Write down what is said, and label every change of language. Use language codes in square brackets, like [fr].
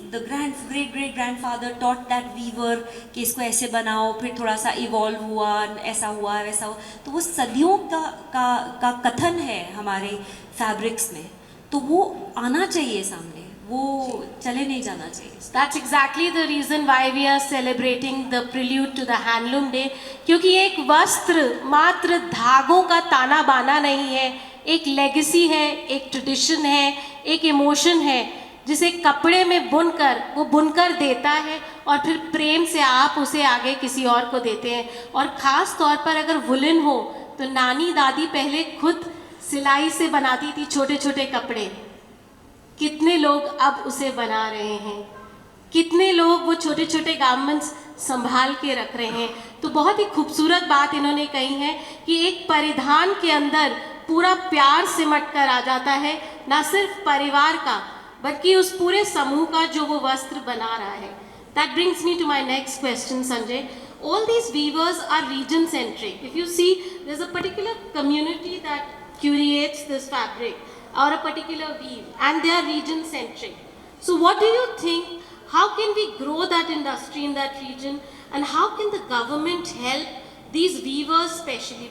[en] The great grandfather taught that weaver [hi] कि इसको ऐसे बनाओ, फिर थोड़ा सा इवॉल्व हुआ, ऐसा हुआ वैसा हुआ. तो वो सदियों का कथन है हमारे फैब्रिक्स में, तो वो आना चाहिए सामने, वो चले नहीं जाना चाहिए. [en] That's exactly the reason why we are celebrating the prelude to the Handloom Day. [hi] क्योंकि एक वस्त्र मात्र धागों का ताना बाना नहीं है, एक लेगेसी है, एक ट्रेडिशन है, एक इमोशन है, जिसे कपड़े में बुनकर वो बुनकर देता है और फिर प्रेम से आप उसे आगे किसी और को देते हैं. और ख़ास तौर पर अगर वुलन हो तो नानी दादी पहले खुद सिलाई से बनाती थी छोटे छोटे कपड़े. कितने लोग अब उसे बना रहे हैं, कितने लोग वो छोटे छोटे गारमेंट्स संभाल के रख रहे हैं. तो बहुत ही खूबसूरत बात इन्होंने कही है कि एक परिधान के अंदर पूरा प्यार सिमट कर आ जाता है, ना सिर्फ परिवार का बल्कि उस पूरे समूह का जो वो वस्त्र बना रहा है. [en] That brings me to my next question, Sanjay. All these weavers are region centric. If you see, there's a particular community that curates this fabric or a particular weave, and they are region centric. So what do you think, how can we grow that industry in that region, and how can the government help these weavers especially?